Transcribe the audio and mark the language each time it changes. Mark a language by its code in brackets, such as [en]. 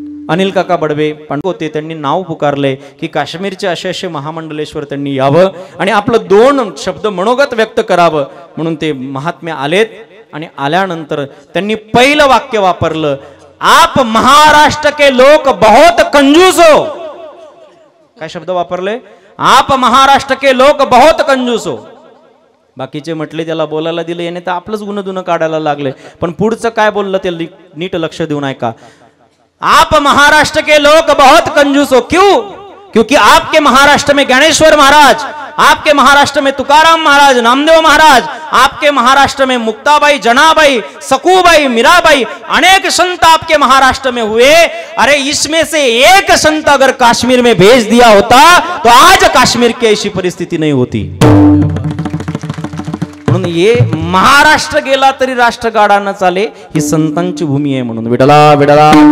[mr] अनिल काका बडवे पण होते, त्यांनी नाव पुकारले की काश्मीरचे असे असे महामंडलेश्वर त्यांनी यावं आणि आपलं 2 शब्द मनोगत व्यक्त करावं. म्हणून ते महात्मे आलेत. आणि आल्यानंतर त्यांनी पहिलं वाक्य वापरलं, [hi] आप महाराष्ट्र के लोग बहुत कंजूस हो. [mr] काय शब्द वापरले? [hi] आप महाराष्ट्र के लोग बहुत कंजूस हो. [mr] बाकीचे म्हटले त्याला बोलायला दिले, याने तर आपलंच गुणधुणं काढायला लागले. पण पुढचं काय बोललं ते नीट लक्ष देऊन ऐका. [hi] आप महाराष्ट्र के लोग बहुत कंजूस हो. क्यों? क्योंकि आपके महाराष्ट्र में ज्ञानेश्वर महाराज, आपके महाराष्ट्र में तुकाराम महाराज, नामदेव महाराज, आपके महाराष्ट्र में मुक्ताबाई, जनाबाई, सकूबाई, मीराबाई, अनेक संत आपके महाराष्ट्र में हुए. अरे इसमें से एक संत अगर कश्मीर में भेज दिया होता तो आज कश्मीर की ऐसी परिस्थिती नहीं होती. [mr] म्हणून ये महाराष्ट्र गेला तरी राष्ट्र गाडा न चाले, ही संतांची भूमी आहे. म्हणून विडला विडला.